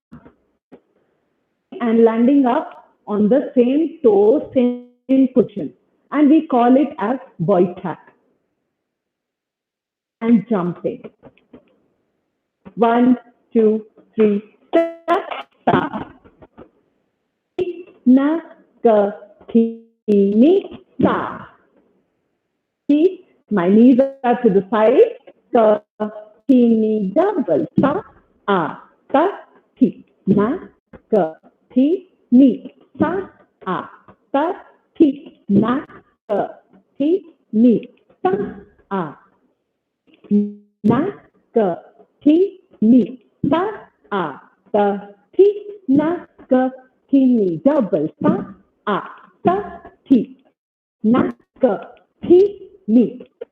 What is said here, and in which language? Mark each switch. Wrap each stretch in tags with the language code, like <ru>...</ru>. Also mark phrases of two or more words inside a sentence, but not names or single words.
<en>And landing up on the same toe, same position. And we call it as boy tap. And jumping. 1, 2, 3, start. Na, ka, thi, ni, ta. See, my knees are to the side. Ka, thi, ni, double. Ta, thi, na, ka, thi, ni, ta, thi, na, ka, thi, ni, ta, na, ka, thi, ni, ta, thi, na, ka, thi, ni, double thi, na, ka, thi, ni,</en>